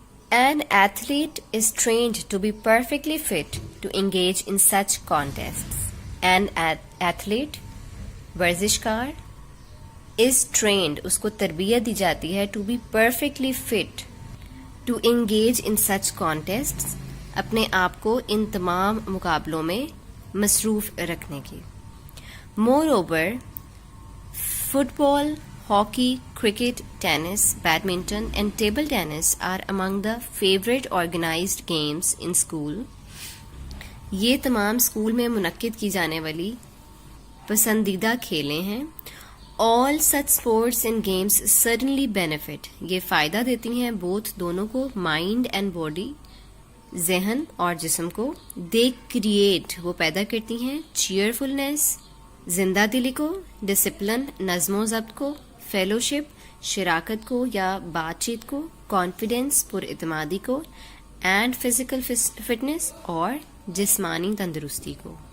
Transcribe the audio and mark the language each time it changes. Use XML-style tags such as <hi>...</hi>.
<en>An athlete is trained to be perfectly fit to engage in such contests. An athlete</en> <ur>ورزشکار</ur> <en>is trained</en> <ur>اس کو تربیت دی جاتی ہے</ur> <en>to be perfectly fit to engage in such contests</en> <ur>اپنے آپ کو ان تمام مقابلوں میں مصروف رکھنے کی.</ur> <en>Moreover, football, hockey, cricket, tennis, badminton and table tennis are among the favorite organized games in school.</en> <ur>یہ تمام اسکول میں منعقد کی جانے والی پسندیدہ کھیلیں ہیں.</ur> <en>All such sports and games certainly benefit.</en> <ur>یہ فائدہ دیتی ہیں</ur> <en>both</en> <ur>دونوں کو</ur> <en>mind and body</en> <ur>ذہن اور جسم کو.</ur> <en>They create</en> <ur>وہ پیدا کرتی ہیں</ur> <en>cheerfulness</en> <ur>زندہ دلی کو، ڈسپلن نظم و ضبط کو، فیلوشپ شراکت کو یا بات چیت کو، کانفیڈینس پر اعتمادی کو،</ur> <en>and physical fitness</en> <ur>اور جسمانی تندرستی کو.</ur>